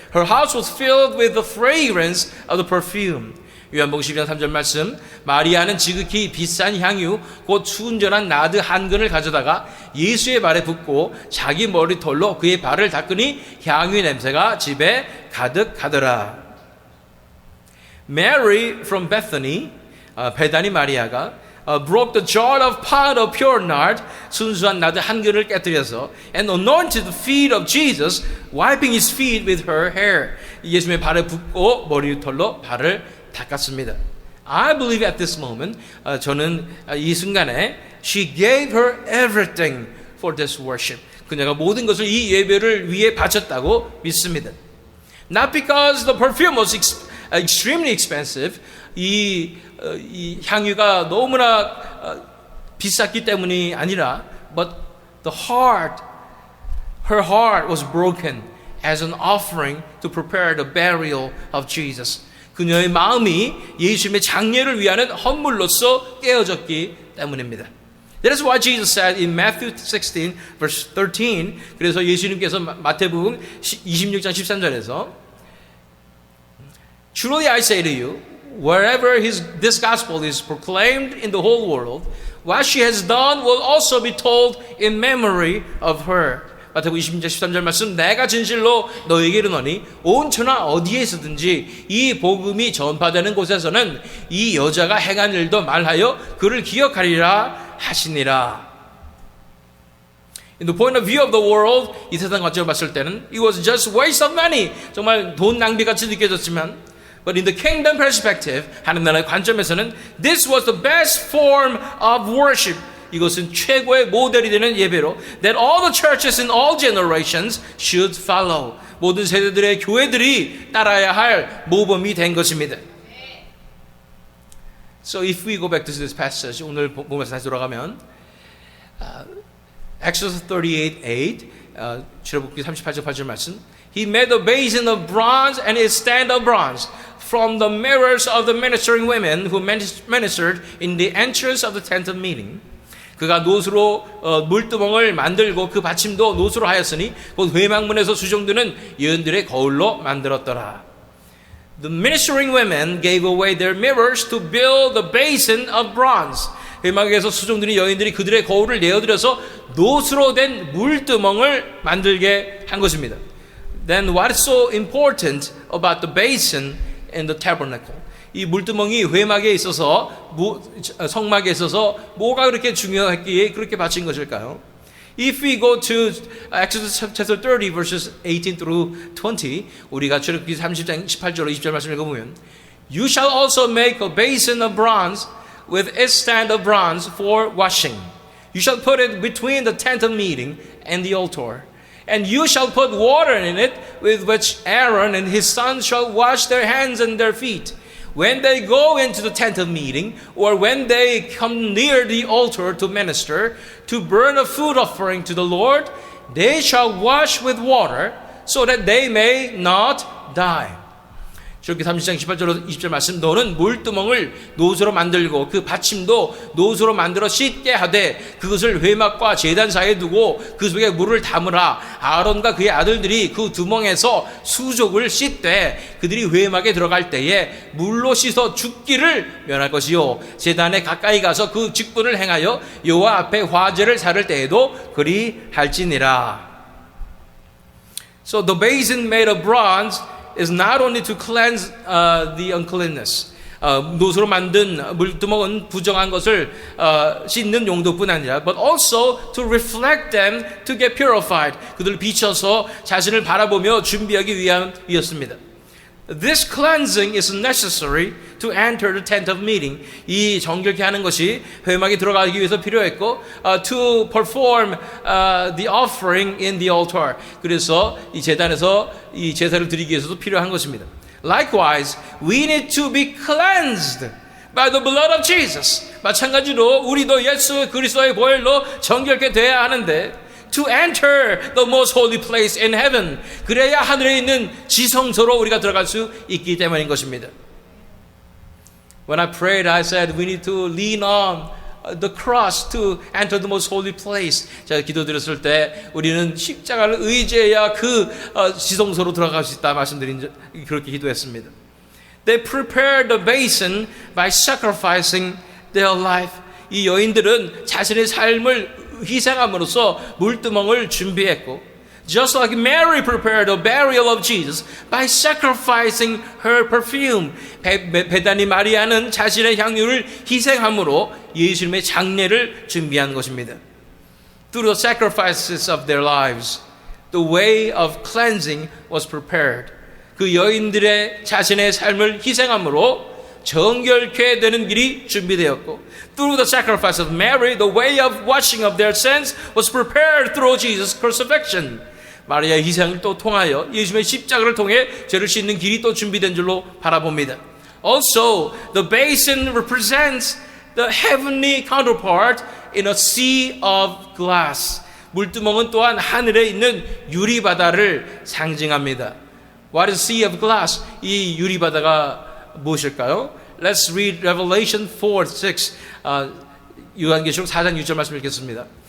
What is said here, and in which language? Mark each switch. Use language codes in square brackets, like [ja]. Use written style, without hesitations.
[en] Her house was filled with the fragrance of the perfume. [ko] 요한복음 12장 3절 말씀, 마리아는 지극히 비싼 향유 곧 순전한 나드 한 근을 가져다가 예수의 발에 붓고 자기 머리털로 그의 발을 닦으니 향유 냄새가 집에 가득하더라. [en] Mary from Bethany, [ko] 베다니 마리아가 [en] broke the jar of pound of pure nard, [ko] 순수한 나드 한 근을 깨뜨려서 [en] and anointed the feet of Jesus, wiping his feet with her hair. [ko] 예수님의 발에 붓고 머리털로 발을 닦았습니다. [en] I believe at this moment, [ko] 저는 이 순간에 [en] she gave her everything for this worship. [ko] 그녀가 모든 것을 이 예배를 위해 바쳤다고 믿습니다. [en] Not because the perfume was extremely expensive. [ko] 이 향유가 너무나 비쌌기 때문이 아니라, [en] but her heart was broken as an offering to prepare the burial of Jesus. [ko] 그녀의 마음이 예수님의 장례를 위하는 헌물로서 깨어졌기 때문입니다. [en] That is why Jesus said in Matthew 16 verse 13, [ko] 그래서 예수님께서 마태복음 26장 13절에서 [en] Truly I say to you, wherever this gospel is proclaimed in the whole world, what she has done will also be told in memory of her. [ko] 마태복음 26장 13절 말씀, 내가 진실로 너에게 이르노니 온 천하 어디에 있든지 이 복음이 전파되는 곳에서는 이 여자가 행한 일도 말하여 그를 기억하리라 하시니라. [en] In the point of view of the world, [ko] 이 세상 관점으로 봤을 때는 [en] it was just waste of money. [ko] 정말 돈 낭비같이 느껴졌지만 [en] But in the kingdom perspective, [ko] 하나님 나라의 관점에서는 [en] this was the best form of worship. [ko] 이것은 최고의 모델이 되는 예배로 [en] that all the churches in all generations should follow. [ko] 모든 세대들의 교회들이 따라야 할 모범이 된 것입니다. [en] So if we go back to this passage, [ko] 오늘 보면서 다시 돌아가면 [en] Exodus 38:8, [ko] 출애굽기 38절 8절 말씀. [en] He made a basin of bronze and its stand of bronze from the mirrors of the ministering women who ministered in the entrance of the tent of meeting. [ko] 그가 노수로 물두멍을 만들고 그 받침도 노수로 하였으니 곧 회막문에서 수종드는 여인들의 거울로 만들었더라. [en] The ministering women gave away their mirrors to build the basin of bronze. [ko] 회막에서 수종드는 여인들이 그들의 거울을 내어드려서 노수로 된 물두멍을 만들게 한 것입니다. [en] Then what is so important about the basin in the tabernacle? [ko] 이 물두멍이 회막에 있어서 성막에 있어서 뭐가 그렇게 중요했기에 그렇게 바친 것일까요? [en] If we go to Exodus chapter 30 verses 18 through 20, [ko] 우리가 출애굽기 30장 18절로 20절 말씀을 읽어보면 [en] You shall also make a basin of bronze with its stand of bronze for washing. You shall put it between the tent of meeting and the altar. And you shall put water in it with which Aaron and his sons shall wash their hands and their feet. When they go into the tent of meeting, or when they come near the altar to minister, to burn a food offering to the Lord, they shall wash with water, so that they may not die. [ko] 출애굽기 30장 18절로 20절 말씀, 너는 물두멍을 노수로 만들고 그 받침도 노수로 만들어 씻게 하되 그것을 회막과 제단 사이에 두고 그 속에 물을 담으라. 아론과 그의 아들들이 그 두멍에서 수족을 씻되 그들이 회막에 들어갈 때에 물로 씻어 죽기를 면할 것이요 제단에 가까이 가서 그 직분을 행하여 여호와 앞에 화제를 사를 때에도 그리 할지니라. [en] So the basin made of bronze is not only to cleanse the uncleanness. [ko] 노수로 만든 물두멍은 부정한 것을 씻는 용도뿐 아니라 [en] but also to reflect them to get purified. [ko] 그들을 비춰서 자신을 바라보며 준비하기 위함이었습니다. [en] This cleansing is necessary to enter the tent of meeting. [ko] 이 정결케 하는 것이 회막에 들어가기 위해서 필요했고 [en] to perform the offering in the altar. [ko] 그래서 이 제단에서 이 제사를 드리기 위해서도 필요한 것입니다. [en] Likewise, we need to be cleansed by the blood of Jesus. [ko] 마찬가지로 우리도 예수 그리스도의 보혈로 정결케 돼야 하는데 [en] to enter the most holy place in heaven. [ko] 그래야 하늘에 있는 지성소로 우리가 들어갈 수 있기 때문인 것입니다. [en] When I prayed, I said we need to lean on the cross to enter the most holy place. [ko] 제가 기도드렸을 때 우리는 십자가를 의지해야 그 지성소로 들어갈 수 있다 말씀드린 그렇게 기도했습니다. [en] They prepared the basin by sacrificing their life. [ko] 이 여인들은 자신의 삶을 희생함으로써 물두멍을 준비했고 [en] just like Mary prepared the burial of Jesus by sacrificing her perfume. [ko] 베다니 마리아는 자신의 향유를 희생함으로 예수님의 장례를 준비한 것입니다. [en] Through the sacrifices of their lives, the way of cleansing was prepared. [ko] 그 여인들의 자신의 삶을 희생함으로 정결케 되는 길이 준비되었고 [en] through the sacrifice of Mary, the way of washing of their sins was prepared through Jesus' crucifixion. [ko] 마리아의 희생을 또 통하여 예수님의 십자가를 통해 죄를 씻는 길이 또 준비된 줄로 바라봅니다. [en] Also, the basin represents the heavenly counterpart in a sea of glass. [ko] 물두멍은 또한 하늘에 있는 유리바다를 상징합니다. [en] What is sea of glass? [ko] 이 유리바다가 무엇일까요? [en] Let's read Revelation 4:6. [ko] 요한계시록 4장 6절 말씀 읽겠습니다.